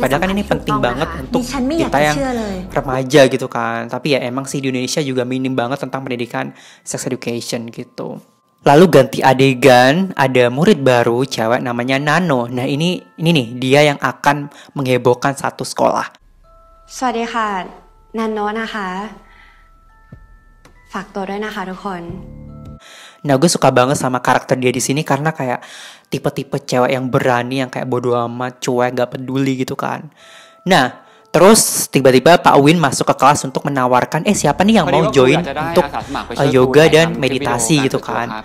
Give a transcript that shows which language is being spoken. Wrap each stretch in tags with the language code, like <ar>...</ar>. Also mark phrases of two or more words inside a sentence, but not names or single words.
<id>Padahal kan ini penting banget untuk kita yang remaja gitu kan. Tapi ya emang sih di Indonesia juga minim banget tentang pendidikan</id> <en>sex education</en> <id>gitu. Lalu ganti adegan, ada murid baru cewek namanya Nano. Nah ini nih dia yang akan menghebohkan satu sekolah.</id> <th>สวัสดีค่ะนันโนะนะคะฝากตัวด้วยนะคะทุกคน</th> <id>Nah, gue suka banget sama karakter dia di sini karena kayak tipe-tipe cewek yang berani, yang kayak bodo amat, cuek, gak peduli gitu kan. Nah, terus tiba-tiba Pak Win masuk ke kelas untuk menawarkan, siapa nih yang mau join untuk yoga dan meditasi gitu kan.</id>